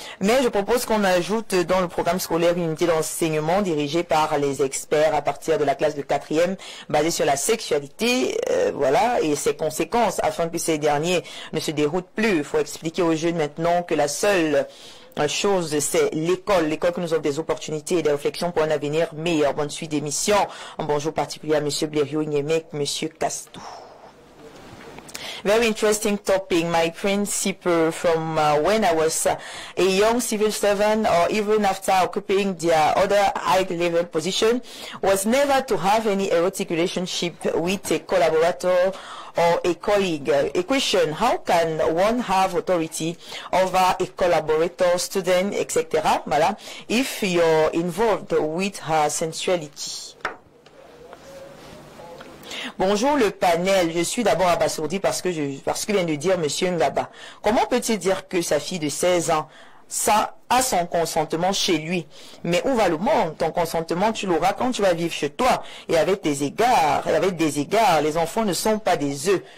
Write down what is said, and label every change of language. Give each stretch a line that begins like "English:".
French: Mais je propose qu'on ajoute dans le programme scolaire une unité d'enseignement dirigée par les experts à partir de la classe de 4e, basée sur la sexualité, voilà, et ses conséquences, afin que ces derniers ne se déroutent plus. Il faut expliquer aux jeunes maintenant que la seule chose, c'est l'école que nous offre des opportunités et des réflexions pour un avenir meilleur. Bonne suite d'émission. Un bonjour particulier à M.
English: Blériot Nyemek, M. Castou. Very interesting topic. My principle from when I was a young civil servant or even after occupying their other high-level position was never to have any erotic relationship with a collaborator or a colleague. A question, how can one have authority over a collaborator, student, etc. Voilà, if you're involved with her sensuality?
French: Bonjour le panel, je suis d'abord abasourdi parce que vient de dire Monsieur Ngaba. Comment peut-il dire que sa fille de 16 ans ça a son consentement chez lui. Mais où va le monde? Ton consentement, tu l'auras quand tu vas vivre chez toi. Et avec des égards, les enfants ne sont pas des œufs.